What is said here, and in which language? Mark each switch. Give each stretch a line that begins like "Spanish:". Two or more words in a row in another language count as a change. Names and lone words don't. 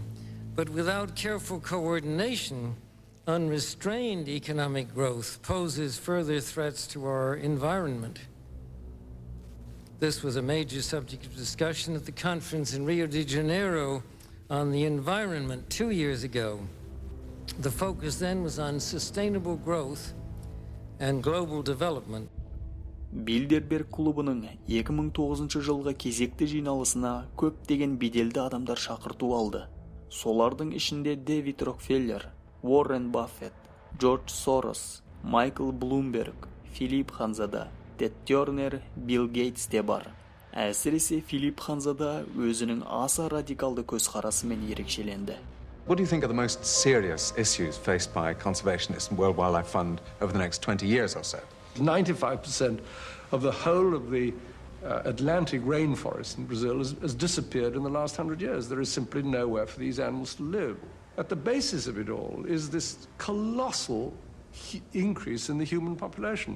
English: But without careful coordination, unrestrained economic growth poses further threats to our environment. This was a major subject of discussion at the conference in Rio de Janeiro on the environment 2 years ago. The focus then was on sustainable growth and global development.
Kazakh: Билдерберг клубының 2009 жылғы кезекті жиналысына көптеген беделді адамдар шақырту алды. Солардың ішінде Дэвид Рокфеллер, Уоррен Баффет, Джордж Сорос, Майкл Блумберг, Филипп Ханзада, Тед Тернер, Билл Гейтс те бар. Әсіресе Филипп Ханзада өзінің аса радикалды көзқарасымен ерекшеленді.
English: What do you think are the most serious issues faced by conservationists and World Wildlife Fund over the next 20 years or so? 95% of the whole of the Atlantic rainforest in Brazil has disappeared in the last 100 years. There is simply nowhere for these animals to live. At the basis of it all is this colossal increase in the human population.